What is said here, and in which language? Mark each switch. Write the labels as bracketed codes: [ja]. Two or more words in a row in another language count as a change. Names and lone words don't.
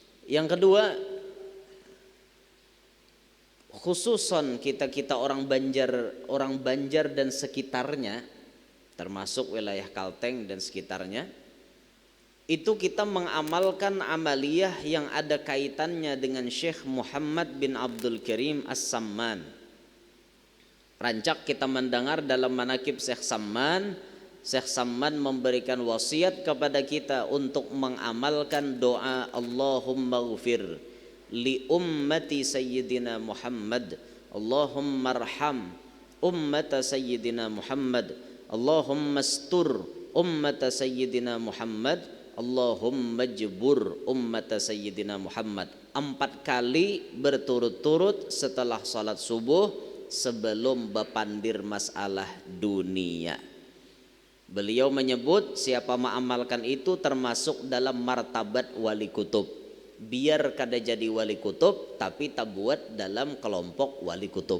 [id] Yang kedua, khususon kita orang Banjar dan sekitarnya, termasuk wilayah Kalteng dan sekitarnya, itu kita mengamalkan amaliyah yang ada kaitannya dengan Syekh Muhammad bin Abdul Karim As-Samman. Rancak kita mendengar dalam manaqib Syekh Samman, Syekh Samman memberikan wasiat kepada kita untuk mengamalkan doa [ar] اللهم اغفر لأمة سيدنا محمد، اللهم ارحم أمة سيدنا محمد، اللهم استر أمة سيدنا محمد، اللهم اجبر أمة سيدنا محمد. [id] 4 kali berturut-turut setelah salat subuh sebelum bepandir masalah dunia. Beliau menyebut siapa mengamalkan itu termasuk dalam martabat wali kutub. Biar kada jadi wali kutub tapi tak buat dalam kelompok wali kutub.